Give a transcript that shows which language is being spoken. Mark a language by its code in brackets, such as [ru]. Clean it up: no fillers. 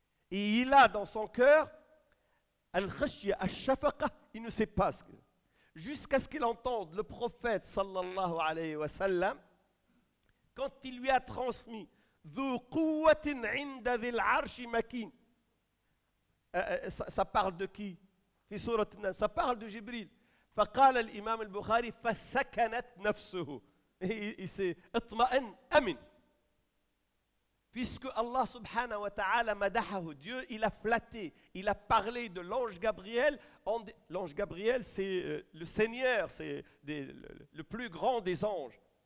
[fr] Et il a dans son cœur al-khashya, al-shafaqa, il ne sait pas ce que. Jusqu'à ce qu'il entende le prophète sallallahu alayhi wa sallam, quand il lui a transmis [ar] ذو قوة عند ذي العرش مكين. [fr] Ça parle de qui? [ar] في سورة النمل. [fr] Ça parle de Jibril. [ar] فقال الإمام البخاري فسكنت نفسه. [fr] Il s'est [ar] اطمئن, أمن. [fr] Puisque Allah subhanahu wa ta'ala madahahu, Dieu, il a flatté, il a parlé de l'ange Gabriel. L'ange Gabriel, c'est le Seigneur, c'est le plus grand des anges.